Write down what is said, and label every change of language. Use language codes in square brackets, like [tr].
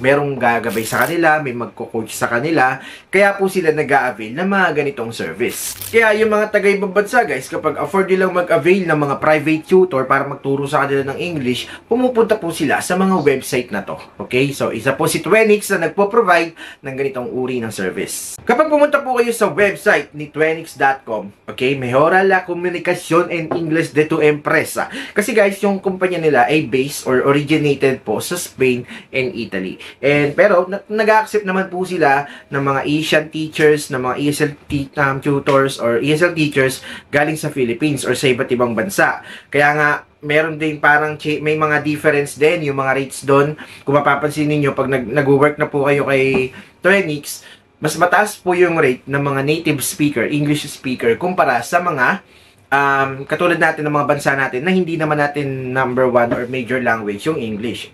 [tl] Merong gagabay sa kanila, may magko-coach sa kanila, kaya po sila nag-a-avail ng mga ganitong service. Kaya yung mga taga-ibang bansa guys, kapag afford nilang mag-avail ng mga private tutor para magturo sa kanila ng English, pumupunta po sila sa mga website na to. Okay? So, isa po si Twenix na nagpo-provide ng ganitong uri ng service. Kapag pumunta po kayo sa website ni Twenix.com, okay, [es] Mejora la Comunicación en Inglés de tu Empresa. [tl] Kasi guys, yung kumpanya nila ay based or originated po sa Spain and Italy. And pero nag-accept naman po sila ng mga Asian teachers, ng mga ESL tutors or ESL teachers galing sa Philippines or sa iba't ibang bansa. Kaya nga, meron din parang may mga difference din yung mga rates doon. Kung mapapansin niyo pag nag-work na po kayo kay Twenix, mas mataas po yung rate ng mga native speaker, English speaker, kumpara sa mga katulad natin ng mga bansa natin na hindi naman natin number one or major language yung English.